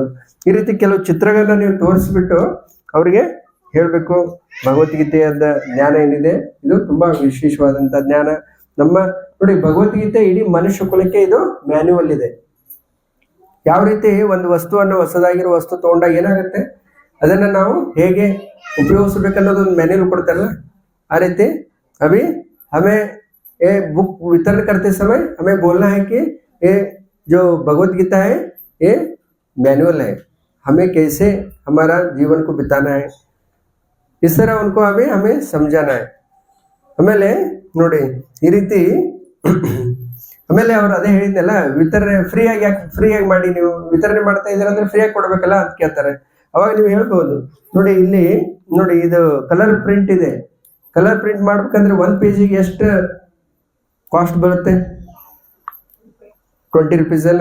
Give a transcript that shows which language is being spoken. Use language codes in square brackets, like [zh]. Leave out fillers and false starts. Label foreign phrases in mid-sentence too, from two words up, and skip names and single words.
[kn] ಈ ರೀತಿ ಕೆಲವು ಚಿತ್ರಗಳನ್ನ ನೀವು ತೋರಿಸ್ಬಿಟ್ಟು ಅವ್ರಿಗೆ ಹೇಳ್ಬೇಕು, ಭಗವದ್ಗೀತೆಯ ಜ್ಞಾನ ಏನಿದೆ ಇದು ತುಂಬಾ ವಿಶೇಷವಾದಂತ ಜ್ಞಾನ. ನಮ್ಮ ನೋಡಿ, ಭಗವದ್ಗೀತೆ ಇಡೀ ಮನುಷ್ಯ ಕುಲಕ್ಕೆ ಇದು ಮ್ಯಾನ್ಯುವಲ್ ಇದೆ. ಯಾವ ರೀತಿ ಒಂದು ವಸ್ತುವನ್ನು, ಹೊಸದಾಗಿರೋ ವಸ್ತು ತಗೊಂಡಾಗ ಏನಾಗುತ್ತೆ, ಅದನ್ನ ನಾವು ಹೇಗೆ ಉಪಯೋಗಿಸ್ಬೇಕನ್ನೋದು ಒಂದು ಮ್ಯಾನ್ಯುವಲ್ ಕೊಡ್ತಾರಲ್ಲ, ಆ ರೀತಿ [hi] अभी हमें ये बुक वितरण करते समय हमें बोलना है कि ये जो भगवत गीता है ये मैनुअल है, हमें कैसे हमारा जीवन को बिताना है, इस तरह उनको हमें समझाना है. [kn] ಆಮೇಲೆ ನೋಡಿ, ಈ ರೀತಿ ಆಮೇಲೆ ಅವ್ರು ಅದೇ ಹೇಳಿದ್ನಲ್ಲ, ವಿತರಣೆ ಫ್ರೀಯಾಗಿ ಮಾಡಿ, ನೀವು ವಿತರಣೆ ಮಾಡ್ತಾ ಇದ್ದೀರ ಅಂದ್ರೆ ಫ್ರೀಯಾಗಿ ಕೊಡ್ಬೇಕಲ್ಲ ಅಂತ ಕೇಳ್ತಾರೆ. ಅವಾಗ ನೀವು ಹೇಳ್ಬಹುದು, ನೋಡಿ ಇಲ್ಲಿ ನೋಡಿ, ಇದು [en] colour print [kn] ಇದೆ. [en] colour print [kn] ಮಾಡ್ಬೇಕಂದ್ರೆ 1 ಪೇಜಿಗೆ ಎಷ್ಟು ಕಾಸ್ಟ್ ಬರುತ್ತೆ, 20 ರೂಪೀಸ್ ಅಲ್ಲ.